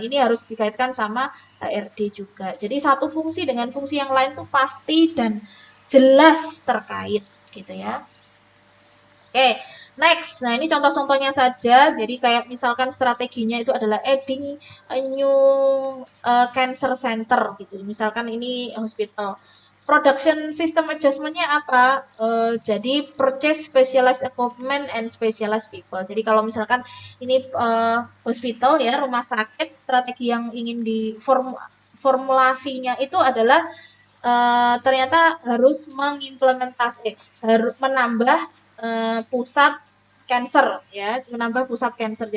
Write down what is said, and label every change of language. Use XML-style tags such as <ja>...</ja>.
<id>Ini harus dikaitkan sama HRD juga. Jadi satu fungsi dengan fungsi yang lain tuh pasti dan jelas terkait gitu ya. Oke, Next, nah ini contoh-contohnya saja. Jadi kayak misalkan strateginya itu adalah</id> <en>adding a new cancer center</en> <id>gitu. Misalkan ini hospital. Production system adjustment-nya apa?</id> <en>Jadi purchase specialized equipment and specialized people.</en> <id>Jadi kalau misalkan ini hospital ya, rumah sakit, strategi yang ingin formulasinya itu adalah ternyata harus mengimplementasi, harus menambah pusat cancer ya, menambah pusat cancer.</id>